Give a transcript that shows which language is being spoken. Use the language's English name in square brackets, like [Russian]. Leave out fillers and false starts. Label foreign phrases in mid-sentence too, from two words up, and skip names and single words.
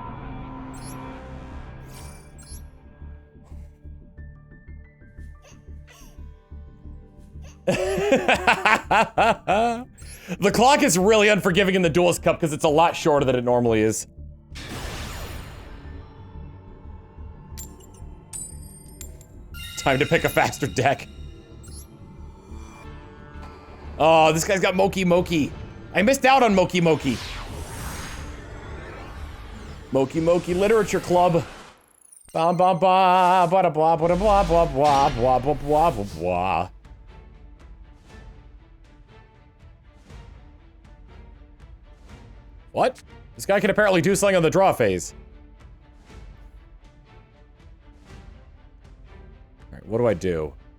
[English] The clock is really unforgiving in the Duelist Cup because it's a lot shorter than it normally is. Time to pick a faster deck. Oh, this guy's got Moki Moki. I missed out on Moki Moki. Moki Moki Literature Club. Ba ba ba ba da blah blah blah blah blah blah blah blah blah blah. What? This guy can apparently do something on the draw phase. Alright, what do I do?